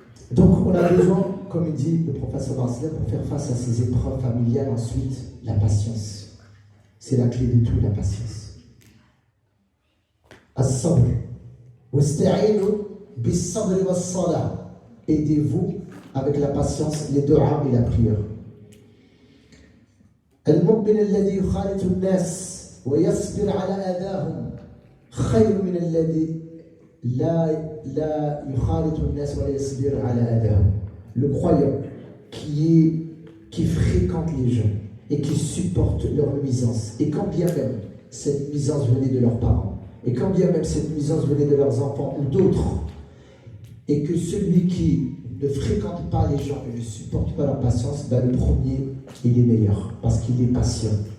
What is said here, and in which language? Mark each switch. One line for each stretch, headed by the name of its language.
French: Donc on a besoin, comme il dit le professeur Barcelone, pour faire face à ces épreuves familiales, ensuite la patience. C'est la clé de tout, la patience.
Arabic: As-sabr. Wasta'inu bis-sabr was-salah.
French: Aidez-vous avec la patience, les du'a et la prière.
Arabic: المؤمن الذي يخالط الناس ويصبر على آذاهم خير من الذي لا يخالط الناس ولا يصبر على آذاهم.
French: Le croyant qui fréquente les gens et qui supporte leur nuisance, et quand bien même cette nuisance venait de leurs parents, et quand bien même cette nuisance venait de leurs enfants ou d'autres, et que celui qui ne fréquente pas les gens et ne supporte pas leur patience, ben le premier, il est meilleur, parce qu'il est patient.